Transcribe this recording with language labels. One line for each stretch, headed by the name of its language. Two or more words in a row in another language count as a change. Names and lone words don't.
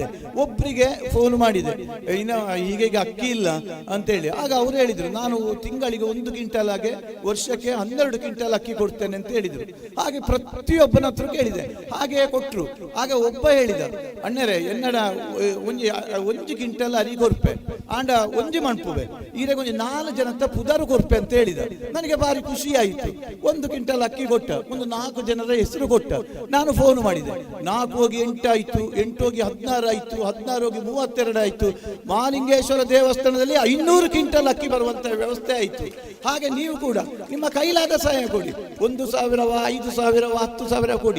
Kannada: ಒಬ್ಬರಿಗೆ ಫೋನ್ ಮಾಡಿದೆ, ಇನ್ನು ಹೀಗೆ ಅಕ್ಕಿ ಇಲ್ಲ ಅಂತೇಳಿ. ಆಗ ಅವರು ಹೇಳಿದರು, ನಾನು ತಿಂಗಳಿಗೆ 1 ಕ್ವಿಂಟಲ್ ಹಾಗೆ ವರ್ಷಕ್ಕೆ 12 ಕ್ವಿಂಟಲ್ ಅಕ್ಕಿ ಕೊಡ್ತೇನೆ ಅಂತ ಹೇಳಿದರು. ಹಾಗೆ ಪ್ರತಿಯೊಬ್ಬನ ಹತ್ರ ಕೇಳಿದೆ, ಹಾಗೆ ಕೊಟ್ಟರು. ಆಗ ಒಬ್ಬ ಹೇಳಿದ,
Tulu: ಅಣ್ಣರೇ ಎನ್ನಡ 1 ಕ್ವಿಂಟಲ್ ಅರಿ ಕೊರ್ಪೆ ಆಂಡ 1 ಮಣ್ಪುವೆ ಈಗ 4 ಜನ ಪುದರು ಕೊರ್ಪೆ
Kannada: ಅಂತ ಹೇಳಿದ. ನನಗೆ ಭಾರಿ ಖುಷಿ ಆಯಿತು. 1 ಕ್ವಿಂಟಲ್ ಅಕ್ಕಿ ಕೊಟ್ಟ, ಒಂದು 4 ಜನರ ಹೆಸರು ಕೊಟ್ಟ. ನಾನು ಫೋನ್ ಮಾಡಿದೆ, 4 ಹೋಗಿ 8 ಆಯ್ತು, 8 ಹೋಗಿ 16 ಆಯ್ತು, 16 ಹೋಗಿ 32 ಆಯ್ತು. ಮಹಾಲಿಂಗೇಶ್ವರ ದೇವಸ್ಥಾನದಲ್ಲಿ 500 ಕ್ವಿಂಟಲ್ ಅಕ್ಕಿ ಬರುವಂತ ವ್ಯವಸ್ಥೆ ಆಯ್ತು. ಹಾಗೆ ನೀವು ಕೂಡ ನಿಮ್ಮ ಕೈಲಾದ ಸಹಾಯ ಕೊಡಿ. 1,000 5,000 10,000 ಕೊಡಿ.